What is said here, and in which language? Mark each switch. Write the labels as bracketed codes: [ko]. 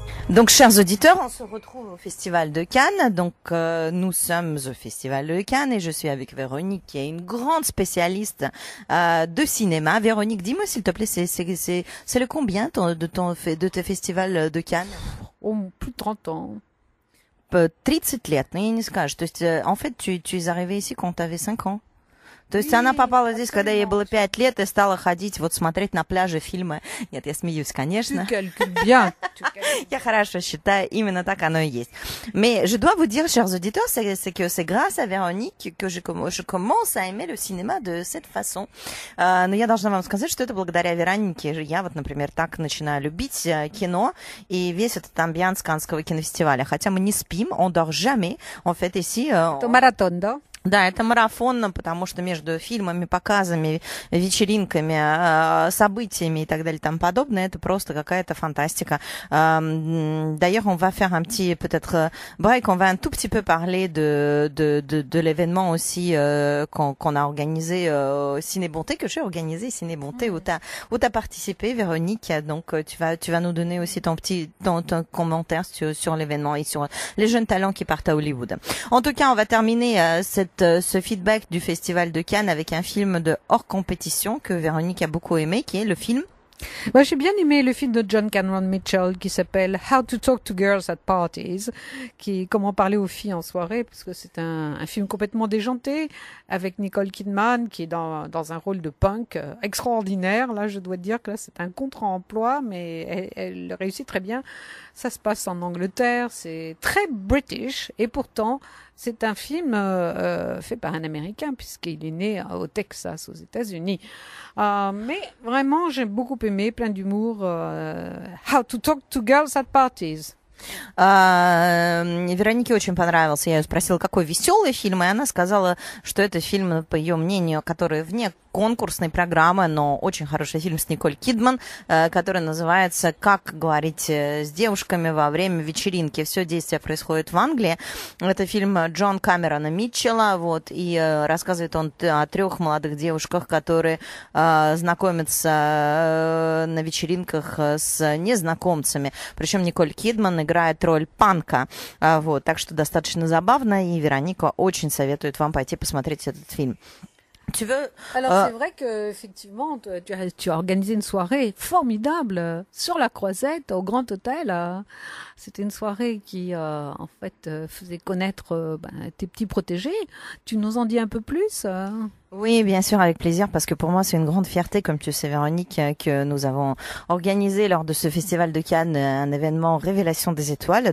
[fr] Donc, chers auditeurs, on se retrouve au Festival de Cannes. Donc, nous sommes au Festival de Cannes et je suis avec Véronique, qui est une grande spécialiste de cinéma. Véronique, dis-moi s'il te plaît, c'est le combien de tes festivals de Cannes? Oh, plus de 30 ans. [ru] 30 лет, но я не скажу. То есть, [fr] en fait, tu es arrivé ici quand tu avais 5 ans. [ru] То есть она попала здесь, когда ей было 5 лет, и стала ходить, вот смотреть на пляже фильмы. Нет, я смеюсь, конечно. [fr] Bien. [ru] Я хорошо считаю, именно так оно и есть. [fr] Mais je dois vous dire, chers auditeurs, c'est que c'est grâce à Véronique que je commence à aimer le cinéma de cette façon. [ru] Но я должна вам сказать, что это благодаря Веронике. Я вот, например, так начинаю любить кино и весь этот амбианс Каннского кинофестиваля. Хотя мы не спим, [fr] on dort jamais. En fait, ici... [ru] Это маратон, да? Да, это марафонно, потому что между фильмами, показами, вечеринками, событиями и так далее и тому подобное, это просто какая-то фантастика. [fr] D'ailleurs, on va faire un petit, peut-être, break, on va un tout petit peu parler de l'événement aussi qu'on a organisé Ciné Bonté, que j'ai organisé Ciné Bonté, où t'as participé, Véronique. Donc, tu vas nous donner aussi ton commentaire sur l'événement et sur les jeunes talents qui partent à Hollywood. En tout cas, on va terminer ce feedback du Festival de Cannes avec un film de hors compétition que Véronique a beaucoup aimé, qui est le film. Moi, j'ai bien aimé le film de John Cameron Mitchell qui s'appelle How to Talk to Girls at Parties, qui est comment parler aux filles en soirée, parce que c'est un film complètement déjanté avec Nicole Kidman qui est dans un rôle de punk extraordinaire. Là, je dois dire que là, c'est un contre-emploi, mais elle réussit très bien. Ça se passe en Angleterre, c'est très British et pourtant c'est un film fait par un Américain puisqu'il est né au Texas, aux États-Unis. Mais vraiment, j'ai beaucoup aimé, plein d'humour. [en] How to Talk to Girls at Parties. [ru] Веронике очень понравился. Я ее спросила, какой веселый фильм, и она сказала, что это фильм, по ее мнению, который вне конкурсной программы, но очень хороший фильм с Николь Кидман, который называется «Как говорить с девушками во время вечеринки». Все действие происходит в Англии. Это фильм Джон Камерона Митчелла, вот, и рассказывает он о 3 молодых девушках, которые знакомятся на вечеринках с незнакомцами. Причем Николь Кидман играет роль панка. Вот, так что достаточно забавно, и Вероника очень советует вам пойти посмотреть этот фильм. [fr] Alors c'est vrai que effectivement tu as organisé une soirée formidable sur la Croisette au Grand Hôtel. C'était une soirée qui en fait faisait connaître tes petits protégés. Tu nous en dis un peu plus Oui, bien sûr, avec plaisir, parce que pour moi, c'est une grande fierté, comme tu sais, Véronique, que nous avons organisé lors de ce festival de Cannes un événement Révélation des étoiles.